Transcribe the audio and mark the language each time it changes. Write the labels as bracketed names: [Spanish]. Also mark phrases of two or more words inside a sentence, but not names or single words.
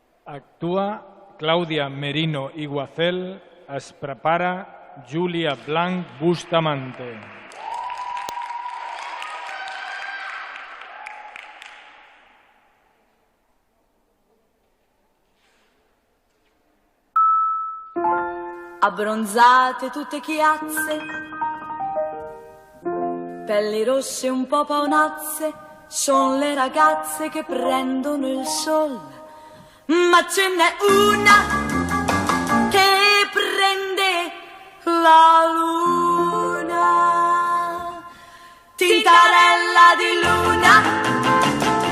[Catalan] Actua Clàudia Merino Iguacel. Es prepara Júlia Blanc Bustamante. [Italian] Abbronzate tutte chiazze, pelli rosse un po' paonazze, son le ragazze che prendono il sol. Ma ce n'è una che prende la luna, tintarella di luna, tintarella